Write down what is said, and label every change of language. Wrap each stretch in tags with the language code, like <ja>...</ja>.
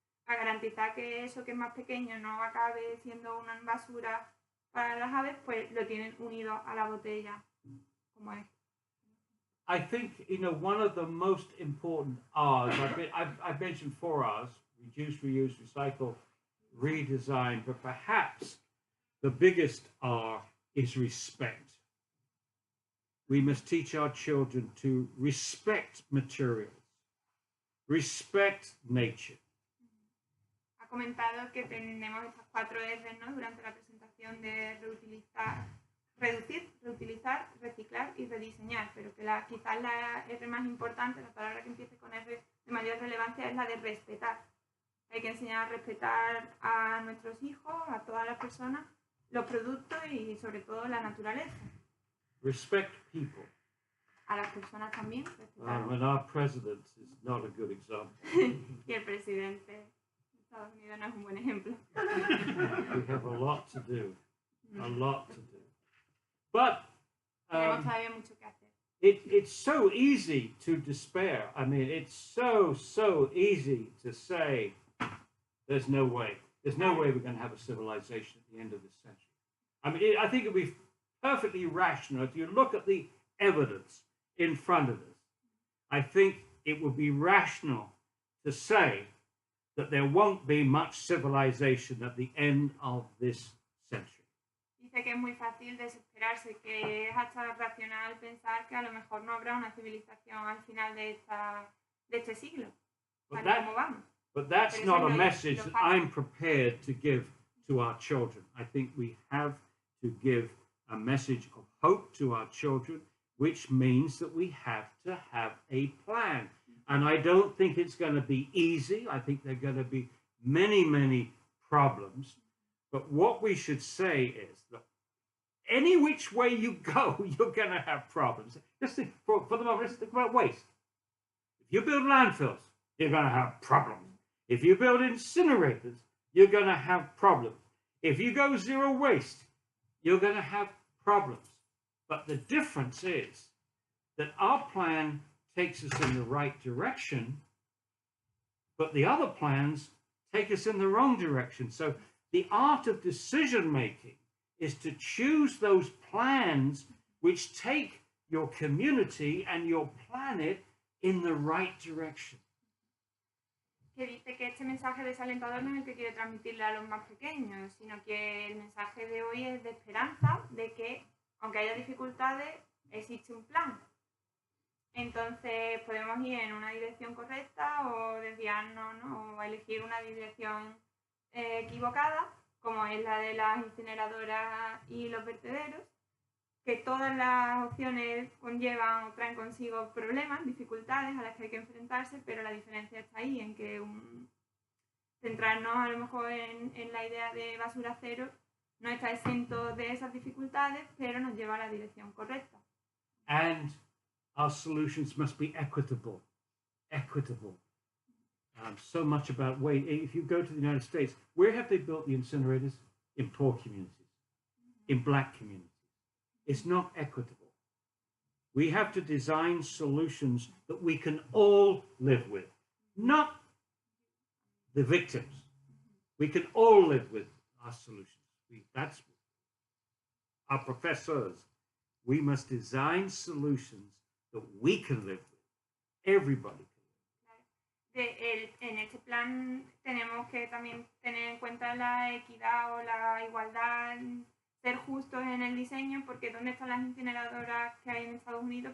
<es>Para garantizar que eso que es más pequeño no acabe siendo una basura para las aves, pues lo tienen unido a la botella como es.</es> <en>I think, one of the most important R's, I've mentioned 4 R's, reduce, reuse, recycle, redesign, but perhaps the biggest R is respect. We must teach our children to respect materials, respect nature.</en> <es>Ha comentado que tenemos estas 4 R's, ¿no? Durante la presentación de reducir, reutilizar, reciclar y rediseñar, pero que quizás la R más importante, la palabra que empiece con R de mayor relevancia, es la de respetar. Hay que enseñar a respetar a nuestros hijos, a todas las personas, los productos y sobre todo la naturaleza.</es> <en>Respect people.</en> <es>A las personas también, respetar.</es> <en>And our president is not a good example.</en> <es>Y el presidente de Estados Unidos no es un buen ejemplo.</es> <en>We have a lot to do. A lot to do. But</en> <es>Tenemos todavía mucho que hacer.</es> <en>it's so easy to despair. I mean, it's so easy to say, there's no way. There's no way we're going to have a civilization at the end of this century. I mean, I think it would be perfectly rational if you look at the evidence in front of us. I think it would be rational to say that there won't be much civilization at the end of this century.</en> <es>Dice que es muy fácil desesperarse, que es hasta racional pensar que a lo mejor no habrá una civilización al final de este siglo, tal como vamos.</es> <en>But that's not a message that I'm prepared to give to our children. I think we have to give a message of hope to our children, which means that we have to have a plan. And I don't think it's going to be easy. I think there are going to be many, many problems. But what we should say is that any which way you go, you're going to have problems. Just think, for the moment, let's think about waste. If you build landfills, you're going to have problems. If you build incinerators, you're going to have problems. If you go zero waste, you're going to have problems. But the difference is that our plan takes us in the right direction, but the other plans take us in the wrong direction. So the art of decision making is to choose those plans which take your community and your planet in the right direction.</en> <es>que dice que este mensaje desalentador no es el que quiere transmitirle a los más pequeños, sino que el mensaje de hoy es de esperanza, de que aunque haya dificultades, existe un plan. Entonces podemos ir en una dirección correcta o desviarnos, ¿no? O elegir una dirección equivocada, como es la de las incineradoras y los vertederos, que todas las opciones conllevan o traen consigo problemas, dificultades a las que hay que enfrentarse, pero la diferencia está ahí, en que centrarnos a lo mejor en la idea de basura cero no está exento de esas dificultades, pero nos lleva a la dirección correcta.</es> <en>And our solutions must be equitable. Equitable. So much about weight. If you go to the United States, where have they built the incinerators? In poor communities, in black communities. It's not equitable. We have to design solutions that we can all live with, not the victims. We can all live with our solutions. That's our professors. We must design solutions that we can live with. Everybody.</en> <es>En este plan tenemos que también tener en cuenta la equidad o la igualdad, ser justos en el diseño, porque ¿dónde están las incineradoras que hay en Estados Unidos?</es>